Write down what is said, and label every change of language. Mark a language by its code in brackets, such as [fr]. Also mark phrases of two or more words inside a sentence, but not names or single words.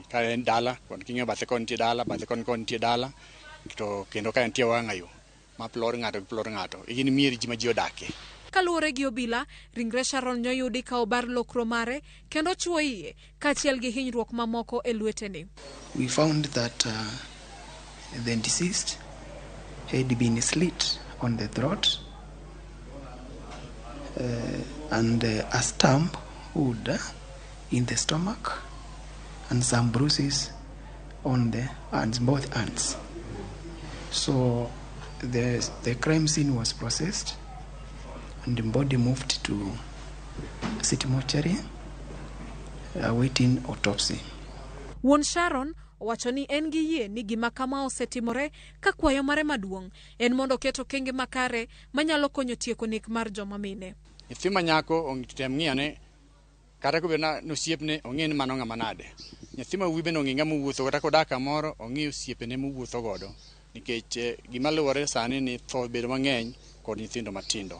[luo] Ka en dala, kon kinyo bathe kon tie dala, bathe kon tie dala. To kendo ka entie wang'ayo ma plor ng'ato. E kind mier ji ma ji odake. Kaluwore gi obila, ringre Sharon nyoyudi ka obar lokro mare kendo chuo iye kaachiel gi hinyruok mamoko e lwetene. [en] We found that the deceased had been slit on the throat and a stamp wound in the stomach and some bruises on the hands, both hands. So the crime scene was processed and the body moved to City Mortuary awaiting autopsy. [luo] Wuon Sharon owacho ni en gi yie ni gima kama osetimore ka kwayo mare maduong' en mondo keto kenge makare manyalo konyo tieko nek mar joma mine. Nyathi manyako ontem ng'iyane kata kubena nosiepne ong'e ni mano ng'ama nade. Nyathi ma wuoyi bende ong'e ng'ama wuotho kata kodak kamoro ong'e osiepene mowuotho godo nikech gima luwore sani ni tho bedo mang'eny kod nyithindo matindo.